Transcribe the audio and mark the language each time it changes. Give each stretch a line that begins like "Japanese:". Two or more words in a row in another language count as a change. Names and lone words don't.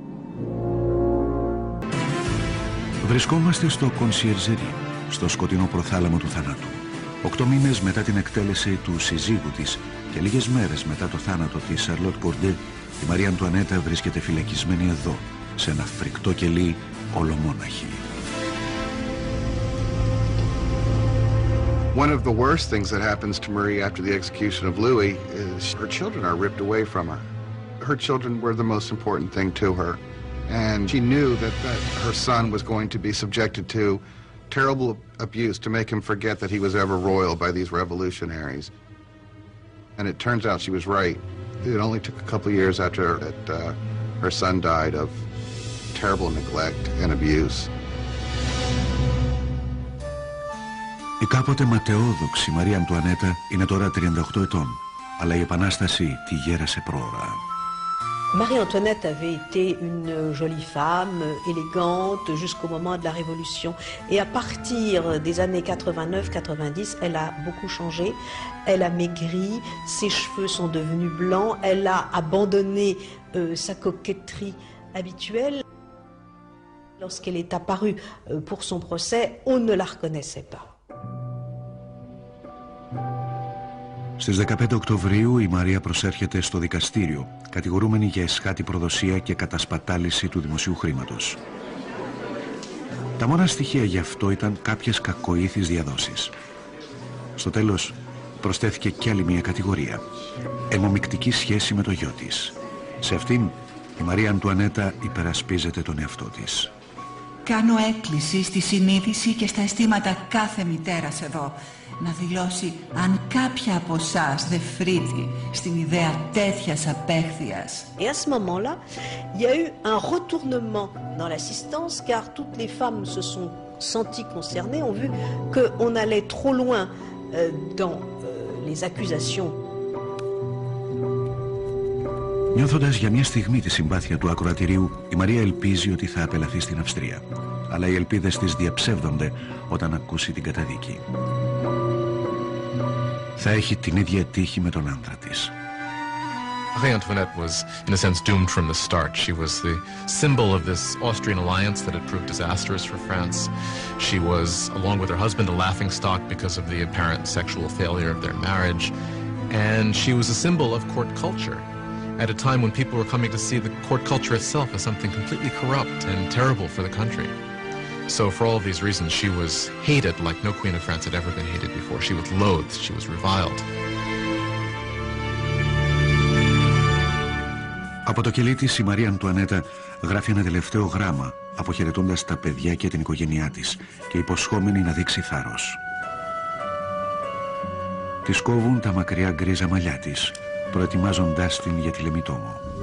Greek: Βρισκόμαστε στο Κονσιερζερί, στο σκοτεινό προθάλαμο του θανάτου. 8 μήνες μετά την εκτέλεση του συζύγου της και λίγες μέρες μετά το θάνατο της Σαρλότ Κορντέ, η Μαρία Αντουανέτα βρίσκεται φυλακισμένη εδώ, σε ένα φρικτό κελί ολομόναχη.
English: One of the worst things that happens to Marie after the execution of Louis is her children are ripped away from her. Her children were the most important thing to her, and she knew that her son was going to be subjected to terrible abuse to make him forget that he was ever royal by these revolutionaries. And it turns out she was right. It only took a couple of years after that her son died of terrible neglect and abuse.
Greek: Η κάποτε ματαιόδοξη Μαρία Αντουανέτα είναι τώρα 38 ετών, αλλά η Επανάσταση τη γέρασε πρόωρα.
French: Marie-Antoinette avait été une jolie femme, élégante, jusqu'au moment de la Révolution. Et à partir des années 89-90, elle a beaucoup changé. Elle a maigri, ses cheveux sont devenus blancs, elle a abandonné sa coquetterie habituelle. Lorsqu'elle est apparue pour son procès, on ne la reconnaissait pas.
Greek: Στις 15 Οκτωβρίου η Μαρία προσέρχεται στο δικαστήριο, κατηγορούμενη για εσχάτη προδοσία και κατασπατάληση του δημοσίου χρήματος. Τα μόνα στοιχεία γι' αυτό ήταν κάποιες κακοήθεις διαδόσεις. Στο τέλος προσθέθηκε κι άλλη μια κατηγορία, αιμομυκτική σχέση με το γιο της. Σε αυτήν η Μαρία Αντουανέτα υπερασπίζεται τον εαυτό της. Κάνω έκκληση στη συνείδηση και στα αισθήματα κάθε μητέρας εδώ να δηλώσει αν κάποια από εσάς δεν φρύτει στην ιδέα τέτοιας απέχθειας.
French: Et à ce moment-là, il y a eu un retournement dans l'assistance car toutes les femmes se sont senties concernées, ont vu qu'on allait trop loin dans les accusations.
Greek: Νιώθοντας για μια στιγμή τη συμπάθεια του ακροατηρίου, η Μαρία ελπίζει ότι θα απελαθεί στην Αυστρία. Αλλά οι ελπίδες της διαψεύδονται όταν ακούσει την καταδίκη. Θα έχει την ίδια τύχη με τον άντρα της.
English: Marie Antoinette was, in a sense, doomed from the start. She was the symbol of this Austrian alliance that had proved disastrous for France. She was, along with her husband, a laughingstock because of the apparent sexual failure of their marriage. And she was a symbol of court culture at a time when people were coming to see the court culture itself as something completely corrupt and terrible for the country. So for all of these reasons, she was hated like no queen of France had ever been hated before. She was loathed, she was reviled.
Greek: Από το κελί της η Μαρία Αντουανέτα γράφει ένα τελευταίο γράμμα, αποχαιρετώντας τα παιδιά και την οικογένειά της και υποσχόμενη να δείξει θάρρος. Της κόβουν τα μακριά γκρίζα μαλλιά της, προετοιμάζοντάς την για τη Λεμιτόμο.